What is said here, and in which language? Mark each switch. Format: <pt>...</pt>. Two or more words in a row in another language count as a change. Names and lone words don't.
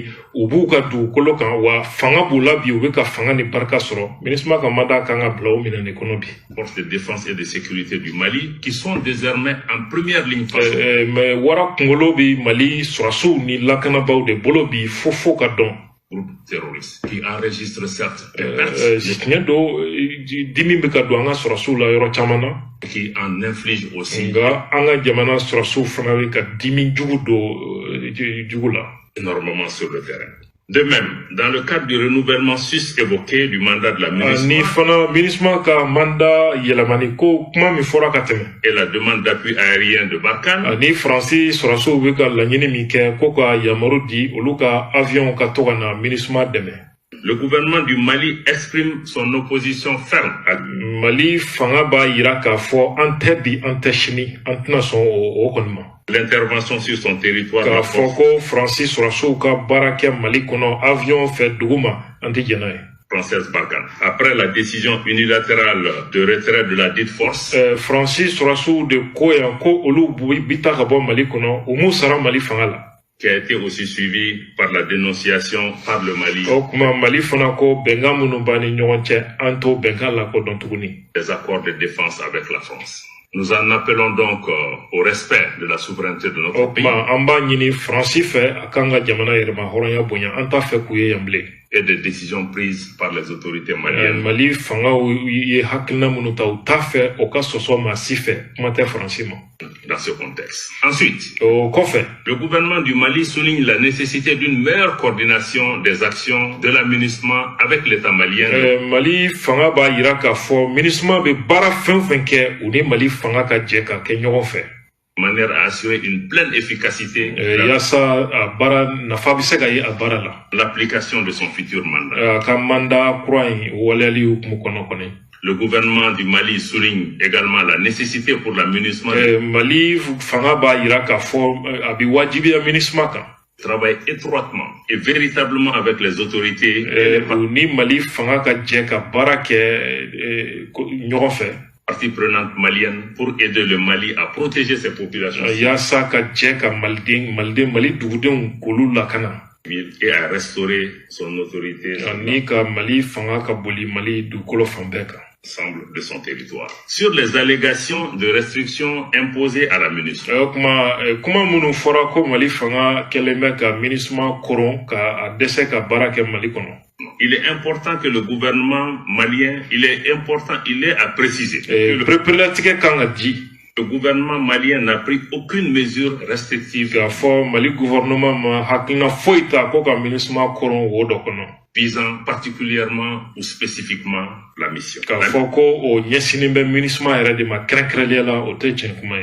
<bm>u b'u ka dugukolo kan wa fanga b'u la bi u bɛ ka fanga ni barika sɔrɔ MINUSMA ka mandat kan ka bila o minɛn de kɔnɔ bi.</bm> <fr>Forces de défense et de sécurité du Mali qui sont désormais en première ligne face.</fr> <bm>Mais wara kunkolo bi Mali sɔrɔsiw ni lakanabaaw de bolo bi fo ka dɔn.</bm> <fr>Groupe terroriste qui enregistre certes des pertes.</fr> <bm>Tiɲɛ don dimi bɛ ka don an ka sɔrɔsiw la yɔrɔ caman na.</bm> <fr>Qui en inflige aussi.</fr> <bm>Nka an ka jamana sɔrɔsiw fana bɛ ka dimi jugu don jugu la.</bm> <fr>Énormément sur le terrain. De même, dans le cadre du renouvellement sus-évoqué du mandat de la</fr> <bm>MINUSMA ka mandat yɛlɛmani ko kuma min fɔra ka tɛmɛ.</bm> <fr>Et la demande d'appui aérien de Barkhane.</fr> <bm>Ani Faransi sɔrɔsiw bɛ ka laɲini min kɛ ko ka yamaru di olu ka avion ka to ka na MINUSMA dɛmɛ.</bm> <fr>Le gouvernement du Mali exprime son opposition ferme à</fr> <bm>Mali fanga b'a yira k'a fɔ an tɛ bi an tɛ sini an tɛna sɔn o kɔni ma.</bm> <fr>L'intervention sur son territoire.</fr> <bm>K'a fɔ ko Faransi sɔrɔsiw ka baara kɛ Mali kɔnɔ avion fɛ dugu ma an tɛ jɛn n'a ye.</bm> <fr>Française Barkhane. Après la décision unilatérale de retrait de la dite force.</fr> <bm>Faransi sɔrɔsiw de ko yan ko olu bi ta ka bɔ Mali kɔnɔ u m'u sara Mali fanga la.</bm> <fr>Qui a été aussi suivi par la dénonciation par le Mali.</fr> <bm>Mali fana ko bɛnkan minnu b'a ni ɲɔgɔn cɛ an t'o bɛnkan lakodɔn tuguni.</bm> <fr>Des accords de défense avec la France. Nous en appelons donc au respect de la souveraineté de notre pays.</fr> <bm>An b'a ɲini Faransi fɛ a kan ka jamana yɛrɛma hɔrɔnya bonya an t'a fɛ k'u ye yan bilen.</bm> <fr>Et des décisions prises par les autorités maliennes.</fr> <bm>Mali fangaw ye hakilina minnu ta u t'a fɛ o ka sɔsɔ maa si fɛ kuma tɛ Faransi ma.</bm> <fr>Dans ce contexte. Ensuite,</fr> <bm>kɔfɛ,</bm> <fr>le gouvernement du Mali souligne la nécessité d'une meilleure coordination des actions de la MINUSMA avec l'État malien.</fr> <bm>Mali fanga b'a yira k'a fɔ MINUSMA bɛ baara fɛn o fɛn kɛ u ni Mali fanga ka jɛ ka kɛ ɲɔgɔn fɛ.</bm> <fr>De manière à assurer une pleine efficacité.</fr> <bm>Yasa a baara nafa bɛ se ka ye a baara la.</bm> <fr>L'application de son futur mandat.</fr> <bm>Ka mandat kura in waleyali hukumu kɔnɔ kɔni.</bm> <fr>Le gouvernement du Mali souligne également la nécessité pour la MINUSMA.</fr> <bm>Mali fanga b'a yira k'a fɔ a bɛ wajibiya MINUSMA kan.</bm> <fr>Travaille étroitement et véritablement avec les autorités.</fr> <bm>Ni Mali fanga ka jɛ ka baara kɛ ɲɔgɔn fɛ.</bm> <fr>Partie prenante malienne pour aider le Mali à protéger ses populations.</fr> <bm>Yasa ka jɛ ka Mali dugudenw k'olu lakana.</bm> <fr>Et à restaurer son autorité.</fr> <bm>Ni ka Mali fanga ka boli Mali dugukolo fan bɛɛ kan.</bm> <fr>Ensemble de son territoire. Sur les allégations de restrictions imposées à la MINUSMA.</fr> <bm>Kuma minnu fɔra ko Mali fanga kɛlen bɛ ka MINUSMA koron ka dɛsɛ ka baara kɛ Mali kɔnɔ.</bm> <fr>Il est important que le gouvernement malien, il est à préciser.</fr> <bm>Prepelatigɛ kan ka di.</bm> <fr>Le gouvernement malien n'a pris aucune mesure restrictive.</fr> <bm>K'a fɔ Mali gouvernement ma hakilina foyi ta ko ka MINUSMA koron wo dɔ kɔnɔ.</bm> <fr>Visant particulièrement ou spécifiquement la mission.</fr> <bm>K'a fɔ ko o ɲɛsinnen bɛ MINUSMA yɛrɛ de ma kɛrɛnkɛrɛnnenya la o tɛ tiɲɛ kuma ye.</bm>